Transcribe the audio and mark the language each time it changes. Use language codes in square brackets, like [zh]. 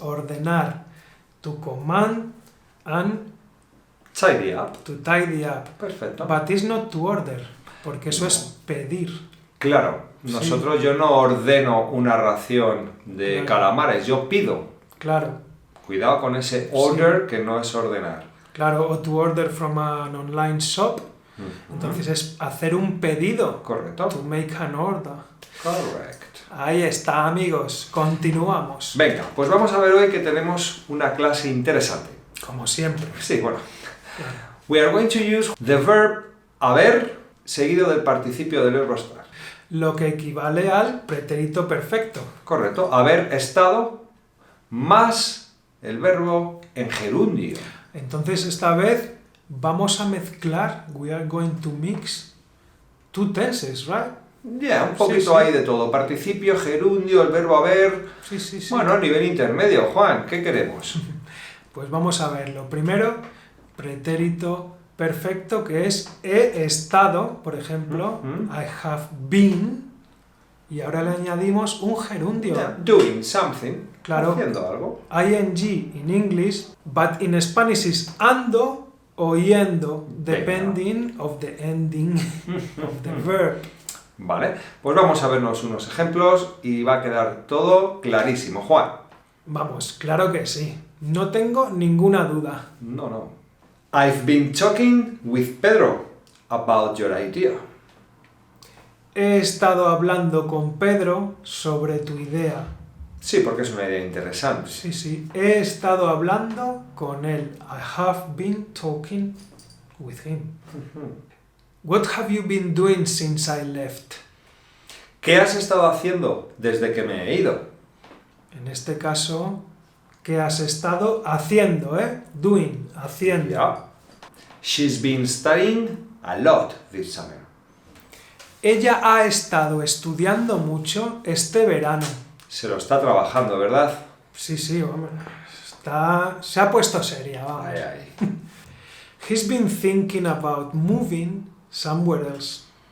[es] Ordenar tu [en] command and Tidy up. to tidy up. [es] Perfecto. [en] But it's not to order, [es] porque eso es pedir. Claro, nosotros yo no ordeno una ración de Claro. calamares, yo pido. Claro, Cuidado con ese order que no es ordenar. [en] claro, o to order from an online shop. [es] Entonces es hacer un pedido. Correcto. [en] To make an order. Correct. [es] Ahí está, amigos. Continuamos. Venga, pues vamos a ver hoy que tenemos una clase interesante. Como siempre. Sí, bueno. [en] We are going to use the verb [es] haber seguido del participio del verbo estar. Lo que equivale al pretérito perfecto. Correcto. Haber estado más el verbo en gerundio. Entonces esta vez vamos a mezclar, [en] we are going to mix two tenses, right? [es] Ya, un poquito sí. ahí de todo. Participio, gerundio, el verbo haber. Sí. Bueno, nivel intermedio, Juan, ¿qué queremos? Pues vamos a verlo. Primero, pretérito perfecto, que es he estado, por ejemplo, [en] I have been, [es] y ahora le añadimos un gerundio. [en] Yeah, doing something. [es] Claro. Haciendo algo. [en] ing in English, but in Spanish is ando o yendo, depending of the ending of the verb. [es] Vale, pues vamos a vernos unos ejemplos y va a quedar todo clarísimo. Juan. Vamos, claro que sí. No tengo ninguna duda. No. [en] I've been talking with Pedro about your idea. [es] He estado hablando con Pedro sobre tu idea. Sí, porque es una idea interesante. Sí. He estado hablando con él. [en] I have been talking with him. What have you been doing since I left? [es] ¿Qué has estado haciendo desde que me he ido? En este caso, ¿qué has estado haciendo, Doing, haciendo. [en] Yeah. She's been studying a lot this summer. [es] Ella ha estado estudiando mucho este verano. Se lo está trabajando, ¿verdad? Sí, hombre. Se ha puesto seria, vamos. Ay. [en] He's been thinking about moving somewhere else.